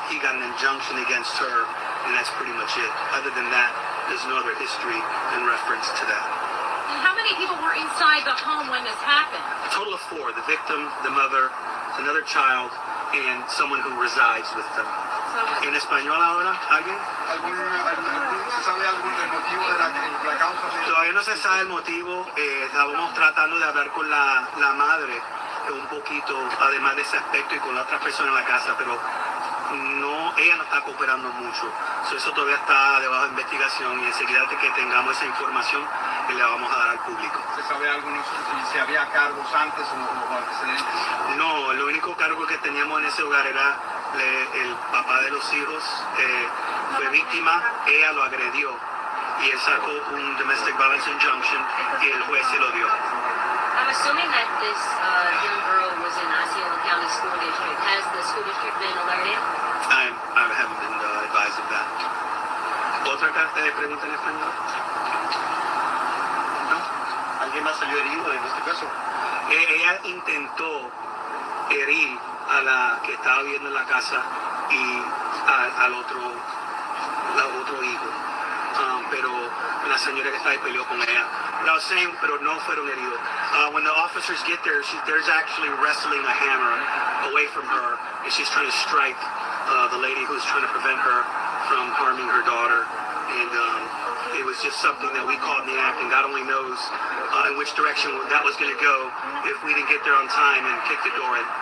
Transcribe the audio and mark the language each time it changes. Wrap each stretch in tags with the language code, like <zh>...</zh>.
<en>He got an injunction against her, and that's pretty much it. Other than that, there's no other history in reference to that. And how many people were inside the home when this happened? A total of 4. The victim, the mother, another child, and someone who resides with them. So,</en> <es>¿En español ahora? ¿Alguien? ¿Se sabe algún del motivo de la causa? Todavía no se sabe el motivo. Estábamos tratando de hablar con la madre un poquito, además de ese aspecto, y con la otra persona en la casa, pero ella no está cooperando mucho. Eso todavía está debajo de investigación, y enseguida que tengamos esa información la vamos a dar al público. ¿Se sabe si había cargos antes o antecedentes? No, el único cargo que teníamos en ese hogar era el papá de los hijos. Fue víctima, ella lo agredió y él sacó un</es> <en>domestic violence injunction</en> <es>y el juez se lo dio.</es> <en>I'm assuming that this young girl was in Osceola County School District. Has the school district been alerted? I haven't been advised of that.</en> <es>¿Otra pregunta en español? ¿No? ¿Alguien más salió herido en este caso? Ella intentó herir a la que estaba viviendo en la casa y al otro hijo, pero la señora que estaba ahí peleó con ella.</es> <en>But I was saying,</en> <es>pero no fueron heridos.</es> <en>When the officers get there, there's actually wrestling a hammer away from her, and she's trying to strike the lady who's trying to prevent her from harming her daughter. And it was just something that we caught in the act, and God only knows in which direction that was going to go if we didn't get there on time and kick the door in.</en>